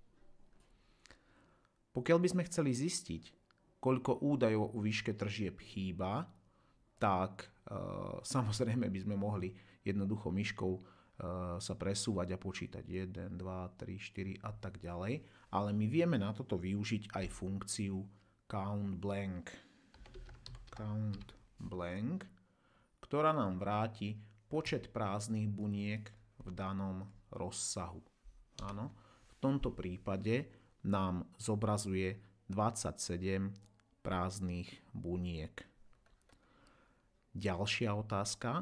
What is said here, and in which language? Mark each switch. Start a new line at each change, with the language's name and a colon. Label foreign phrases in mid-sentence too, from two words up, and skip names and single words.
Slovak: Pokiaľ by sme chceli zistiť, koľko údajov o výške tržieb chýba, tak samozrejme by sme mohli jednoducho myškou sa presúvať a počítať 1, 2, 3, 4 a tak ďalej. Ale my vieme na toto využiť aj funkciu
English: count blank. Count blank,
Slovak: ktorá nám vráti počet prázdnych buniek v danom rozsahu. Áno, v tomto prípade nám zobrazuje 27 prázdnych buniek. Ďalšia otázka.